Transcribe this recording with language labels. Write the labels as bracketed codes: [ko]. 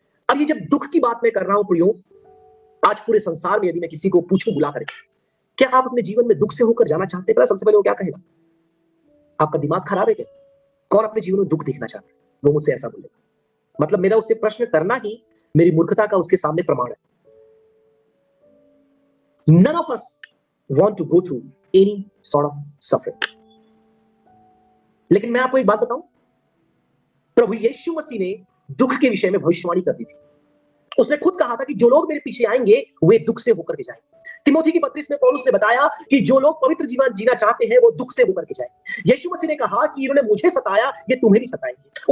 [hi] अब ये जब दुख की बात मैं कर रहा हूं प्रियो, आज पूरे संसार में यदि मैं किसी को पूछूं बुला करके, क्या आप अपने जीवन में दुख से होकर जाना चाहते हैं, पता सबसे पहले वो क्या कहेगा? आपका दिमाग खराब है क्या? कौन अपने जीवन में दुख देखना चाहता है? वो मुझसे ऐसा बोलेगा। मतलब मेरा उससे प्रश्न करना ही मेरी मूर्खता का उसके सामने प्रमाण है। [en] None of us want to go through any sort of suffering. [hi] लेकिन मैं आपको एक बात बताऊं, प्रभु यीशु मसीह ने दुख के विषय में भविष्यवाणी कर दी थी। उसने खुद कहा था कि जो लोग मेरे पीछे आएंगे वे दुख से होकर के जाएंगे। तिमोथी की पत्री में पौलुस ने बताया कि जो लोग पवित्र जीवन जीना चाहते हैं वो दुख से होकर के जाएंगे। यीशु मसीह ने कहा कि इन्होंने मुझे सताया, ये तुम्हें भी सताएंगे।